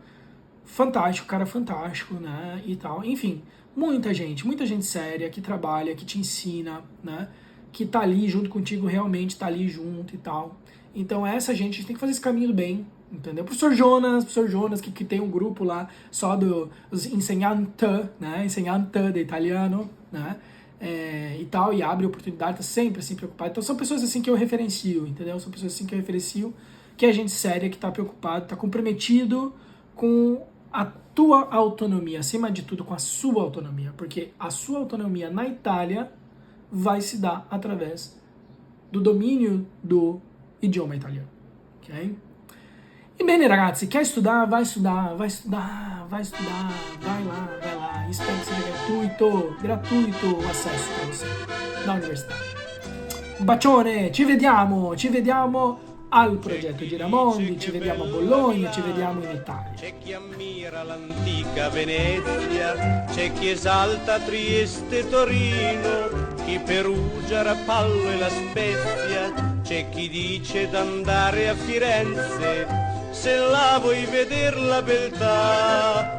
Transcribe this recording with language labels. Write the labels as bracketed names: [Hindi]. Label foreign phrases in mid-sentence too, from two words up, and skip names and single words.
[Portuguese] Fantástico, cara fantástico, né? E tal. Enfim, muita gente séria que trabalha, que te ensina, né? Que tá ali junto contigo, realmente tá ali junto e tal. Então essa gente, a gente tem que fazer esse caminho do bem, entendeu? Professor Jonas, que tem um grupo lá só dos insegnante, né? Insegnante de italiano, né? E tal, e abre oportunidade, tá sempre assim preocupado. Então são pessoas assim que eu referencio, entendeu? São pessoas assim que eu referencio, que é gente séria, que tá preocupado, tá comprometido com a tua autonomia, acima de tudo com a sua autonomia, porque a sua autonomia na Itália vai se dar através do domínio do idioma italiano, ok? E bem, ragazzi, quer estudar? Vai estudar, vai lá, espero que seja gratuito o acesso para você na universidade. [Italian] Un bacione, ci vediamo al progetto Giramondi, ci vediamo a Bologna, ci vediamo in Italia. C'è chi ammira l'antica Venezia, c'è chi esalta Trieste e Torino, chi Perugia, Rapallo e La Spezia, c'è chi dice d'andare a Firenze, se là vuoi veder la beltà.